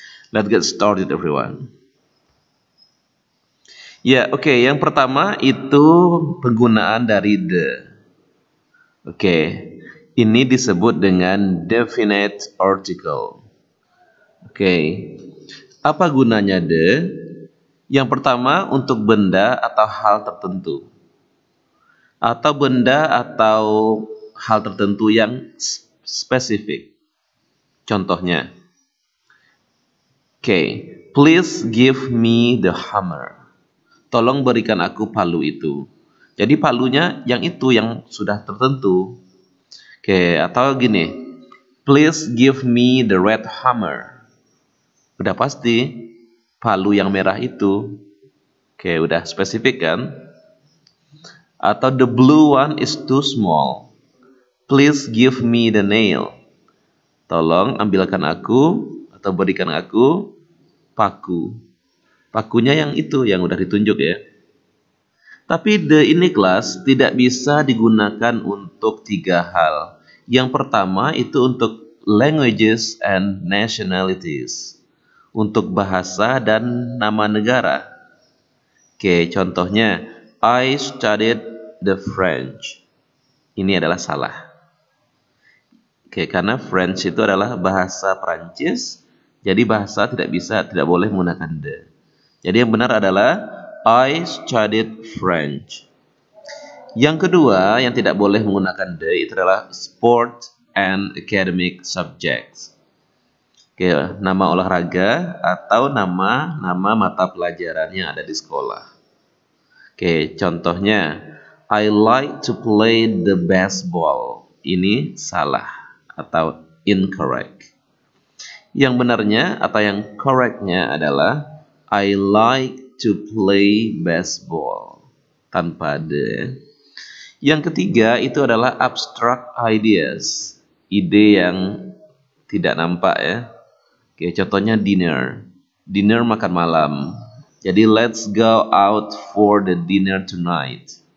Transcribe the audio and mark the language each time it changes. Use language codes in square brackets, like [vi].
[en] Let's get started everyone. [id] Ya, oke, yang pertama itu penggunaan dari the. Oke, ini disebut dengan definite article. Oke, apa gunanya the? Yang pertama untuk benda atau hal tertentu. Atau benda atau hal tertentu yang spesifik. [en] Contohnya, please give me the hammer. [id] Tolong berikan aku palu itu. Jadi palunya yang itu yang sudah tertentu. Atau gini, [en] please give me the red hammer. [id] Udah pasti palu yang merah itu. Udah spesifik kan? [en] Atau the blue one is too small. Please give me the nail. [id] Tolong ambilkan aku atau berikan aku paku. Pakunya yang itu yang udah ditunjuk ya. Tapi the ini kelas tidak bisa digunakan untuk 3 hal. Yang pertama itu untuk [en] languages and nationalities. [id] Untuk bahasa dan nama negara. [en] Contohnya I studied the French. [id] Ini adalah salah. Karena French itu adalah bahasa Prancis, jadi bahasa tidak boleh menggunakan the. Jadi yang benar adalah [en] I studied French. [id] Yang kedua yang tidak boleh menggunakan the itu adalah [en] sport and academic subjects. [id] Nama olahraga atau nama mata pelajaran yang ada di sekolah. [en] Contohnya I like to play the baseball. [id] Ini salah atau incorrect. Yang benarnya atau yang correctnya adalah [en] I like to play baseball [id] tanpa the. Yang ketiga itu adalah [en] abstract ideas, [id] ide yang tidak nampak ya. Contohnya dinner makan malam. [en] Jadi let's go out for the dinner tonight.